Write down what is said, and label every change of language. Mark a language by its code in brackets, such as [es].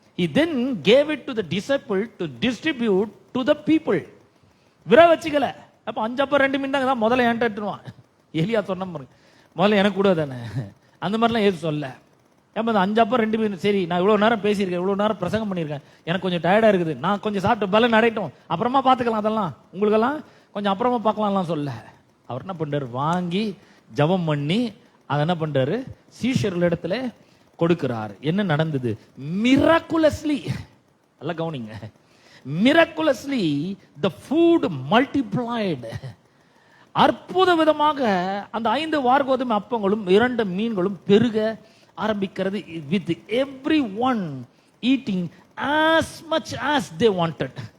[en] He then gave it to the disciple to distribute to the people. [ta] விர வச்சுக்கல. அப்ப 5 அப்பம் 2 மீன் தான் முதல்ல என்கிட்ட எடுத்துருவான். எலியா சொன்ன பாருங்க, முதல்ல எனக்கு கூட தானே. அந்த மாதிரிலாம் ஏது சொல்ல. ஏப்பா 5 அப்பம் 2 மீன், சரி நான் இவ்வளவு நேரம் பேசியிருக்கேன், இவ்வளவு நேரம் பிரசங்கம் பண்ணியிருக்கேன், எனக்கு கொஞ்சம் டயர்டா இருக்குது, நான் கொஞ்சம் சாப்பிட்டு பலன் அடையட்டும், அப்புறமா பார்த்துக்கலாம், அதெல்லாம் உங்களுக்கெல்லாம் கொஞ்சம் அப்புறமா பார்க்கலாம்லாம் சொல்ல. அவர் என்ன பண்றாரு? வாங்கி ஜபம் பண்ணி அதை என்ன பண்றாரு? சீஷர்களிடத்துல கொடுக்கிறார். என்ன நடந்தது? [en] miraculously, [ta] நல்லா கவனிங்க, [en] Miraculously the food multiplied. [ta] அற்புத விதமாக அந்த 5 வார்கோதுமை அப்பங்களும் 2 மீன்களும் பெருக ஆரம்பிக்கிறது. [en] with everyone eating as much as they wanted.